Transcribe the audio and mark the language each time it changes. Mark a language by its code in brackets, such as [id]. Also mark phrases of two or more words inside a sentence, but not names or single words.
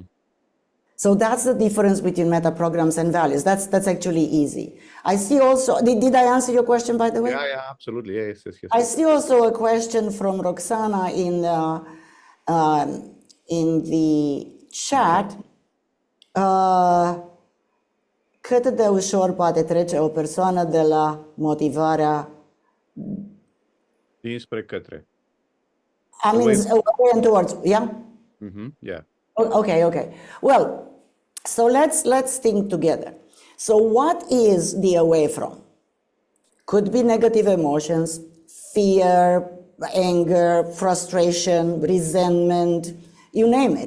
[en] So that's the difference between meta programs and values. That's actually easy. I see also, did I answer your question, by the way? Yeah, absolutely. Yes. I see also a question from Roxana in the chat. [ro] Cât de ușor poate trece o persoană de la motivarea dinspre către. [en] I mean, away and towards, yeah? Mm-hmm, yeah. Okay. Well, so let's think together. So what is the away from? Could be negative emotions, fear, anger, frustration, resentment, you name it.